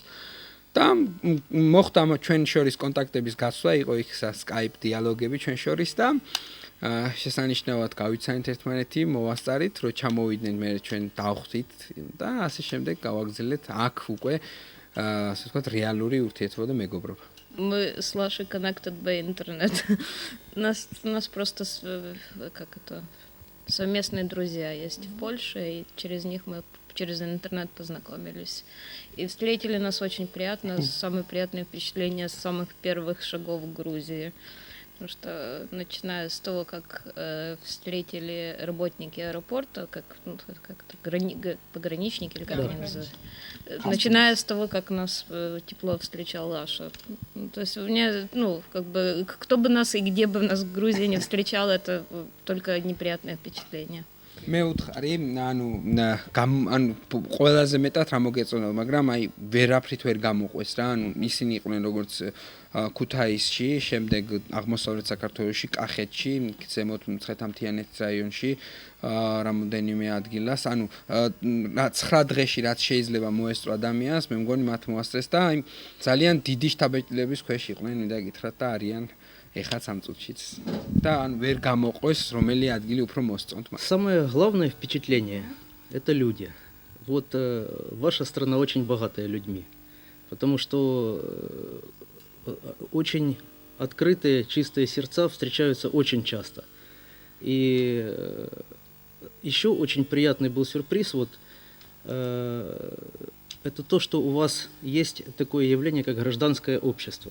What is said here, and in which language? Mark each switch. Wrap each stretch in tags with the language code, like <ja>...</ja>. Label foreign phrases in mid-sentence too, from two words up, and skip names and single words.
<ka>და მოხდა ჩვენ შორის კონტაქტების გაცვლა, იყო იქ Skype დიალოგები ჩვენ შორის და შესანიშნავად გავიცანით ერთმანეთი, მოვასწარით, რომ ჩამოვიდნენ, მე ჩვენ დავხვდით და ასე შემდეგ გავაგრძელეთ აქ უკვე, ასე ვთქვათ, რეალური ურთიერთობა და мегобрობა.</ka> <ru>Мы с Лашей</ru> <en>connected by internet.</en> <ru>У нас просто совместные друзья есть в Польше, и через них мы через интернет познакомились. И встретили нас очень приятно, самые приятные впечатления с самых первых шагов в Грузии. Потому что, начиная с того, как встретили работники аэропорта, как пограничники, или как они называют, начиная с того, как нас тепло встречал Лаша. То есть мне, кто бы нас и где бы нас в Грузии не встречал, это только неприятное впечатление.</ru> <ka>მე უთხარი, ყველაზე მეტად რა მოგეწონა, მაგრამ აი ვერაფრით ვერ გამოყვეს რა, ისინი იყვნენ როგორც ქუთაისში, შემდეგ აღმოსავლეთ საქართველოში, კახეთში, ზემოთ მცხეთ-ამთიანეთის რაიონში, რამოდენიმე ადგილას, 9 დღეში რაც შეიძლება მოესწრო ადამიანს, მე მგონი მათ მოასწრეს და აი ძალიან დიდი შთაბეჭდილების ქვეშ იყვნენ, მინდა გითხრათ და არიან ეხლა სამ წუთშიც და ვერ გამოყვეს რომელი ადგილი უფრო მოსწონთ.</ka> <ru>Самое главное впечатление – это люди. Вот ваша страна очень богатая людьми, потому что очень открытые, чистые сердца встречаются очень часто. И еще очень приятный был сюрприз, это то, что у вас есть такое явление, как гражданское общество.</ru>